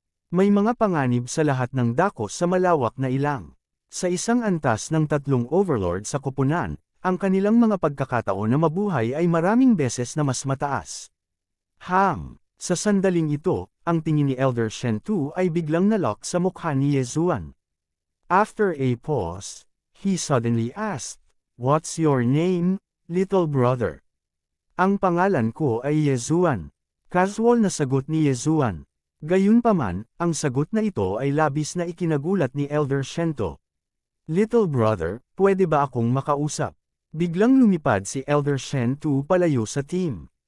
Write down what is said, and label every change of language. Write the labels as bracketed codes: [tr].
[tl] May mga panganib sa lahat ng dako sa malawak na ilang. Sa isang antas ng tatlong overlord sa koponan, ang kanilang mga pagkakataon na mabuhay ay maraming beses na mas mataas. Sa sandaling ito, ang tingin ni Elder Shentu ay biglang nalock sa mukha ni Yezuan. [en] After a pause, he suddenly asked, "What's your name, little brother?" [tl] Ang pangalan ko ay Yezuan. Casual na sagot ni Yezuan. Gayunpaman, ang sagot na ito ay labis na ikinagulat ni Elder Shento. [en] Little brother, [tl] pwede ba akong makausap? Biglang lumipad si Elder Shentu palayo sa team.